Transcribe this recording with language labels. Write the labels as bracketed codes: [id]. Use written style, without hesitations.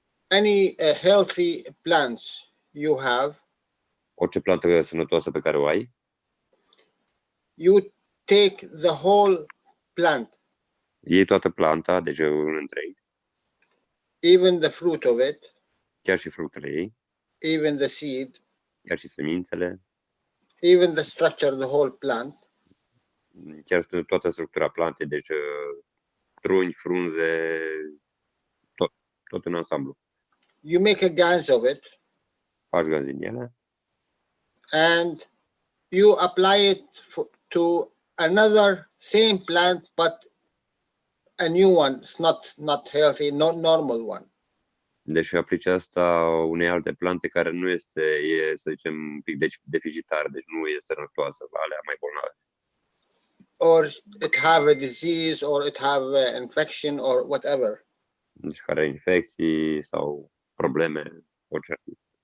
[en] Any healthy plants you have, [ro] Orice plantă sănătoasă pe care o ai, [en] you take the whole plant, [ro] iei toată planta, deci un întreg, [en] even the fruit of it, [ro] chiar și fructele ei, [en] even the seed, [ro] chiar și semințele, [en] even the structure, the whole plant, [ro] chiar toată structura plantei, deci truni, frunze, tot în ansamblu. [en] you make a gans of it, [ro] Faci gaz din ele [en] and you apply it to another same plant, but a new one. It's not healthy, not normal one. [ro] deci aplici asta unei alte plante care nu este, să zicem, un pic deficitară, deci nu e sănătoasă, alea mai bolnave. [en] Or it have a disease, or it have an infection, or whatever. [ro] Deci care are infecții sau probleme, orice ar fi.